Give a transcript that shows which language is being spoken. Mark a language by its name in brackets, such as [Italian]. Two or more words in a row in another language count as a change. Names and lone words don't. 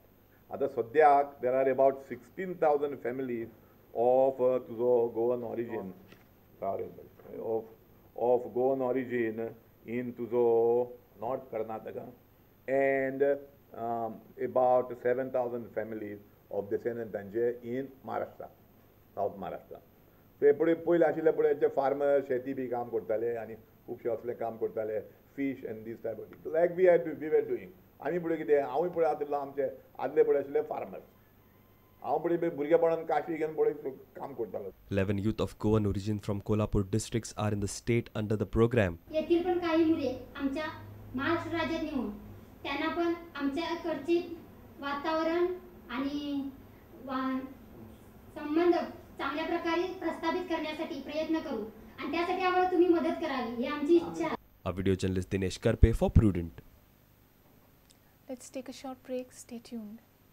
[English] At Sadhyak, there are about 16,000 families of Goan origin, of Goan origin in North Karnataka, and about 7,000 families of descendant Tanje in Maharashtra, South Maharashtra. [Konkani] So पहिले आशिल्ले पुढे farmers शेती बी काम करताले आणि खूबशे असले काम करताले [English] fish and this type of thing. Like we were doing. [Konkani] आमी पुढे कितें हांवूय पुढे आशिल्लो आमचे आदले पुढे आशिल्ले farmers. [English] 11 youth of Goan origin from Kolhapur districts are in the state under the program. [Marathi] महाराष्ट्र राज्यात नेऊन त्यांना पण आमच्याकडची वातावरण आणि संबंध चांगल्या प्रकारे प्रस्थापित करण्यासाठी प्रयत्न करू आणि त्यासाठी आम्हाला तुम्ही मदत करावी ही आमची इच्छा आहे. [English] A video journalist Dinesh Karpe for Prudent. Let's take a short break. Stay tuned.